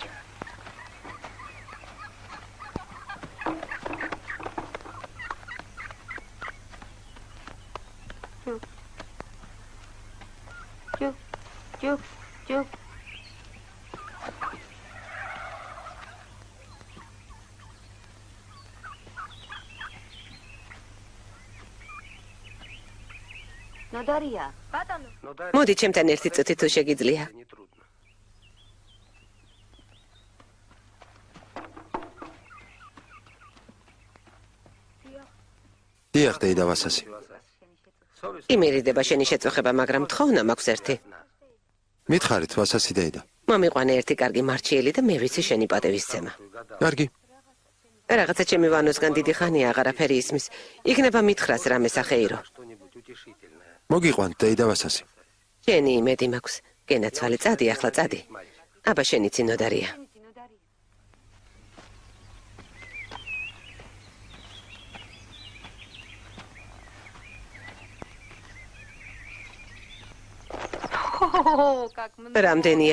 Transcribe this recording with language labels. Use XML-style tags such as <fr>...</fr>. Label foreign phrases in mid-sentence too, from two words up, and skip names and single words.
<ka>ჯუ. ნოდარია. ბატონო. მოდი ჩემთან ერთი წუთი თუ შეგიძლია.</ka> <ru>Не трудно.</ru> <ka>დიახ, დეიდა ვასასი. იმერიდება შენი შეწუხება, მაგრამ თხოვნა მაქვს ერთი. მითხარით ვასასი დეიდა. მომიყვანე ერთი კარგი მარჩიელი და მე ვიცი შენი პატევისცემა. კარგი. რაღაცა ჩემი ვანოსგან დიდი ხანია აღარაფერი ისმის. იქნება მითხრას რამე სახეირო.</ka> <ru>Что-нибудь утешительное.</ru> <ka>მოგიყვანთ დეიდა ვასასი. შენი იმედი მაქვს. გენაცვალე წადი, ახლა წადი. აბა შენი წინოდარია. რამდენია?</ka>